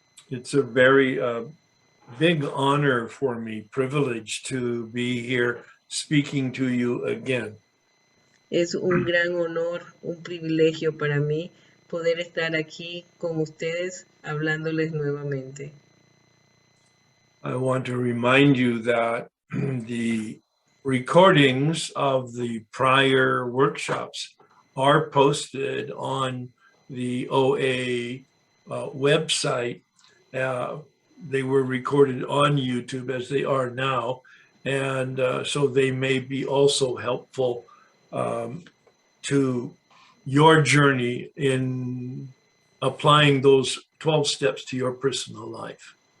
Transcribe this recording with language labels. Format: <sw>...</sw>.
<en>It's a very big honor for me, privilege to be here speaking to you again.</en> <es>Es un gran honor, un privilegio para mí poder estar aquí con ustedes hablándoles nuevamente.</es> <en>I want to remind you that the recordings of the prior workshops are posted on the OA website. They were recorded on YouTube as they are now, and so they may be also helpful to your journey in applying those 12 steps to your personal life.</en>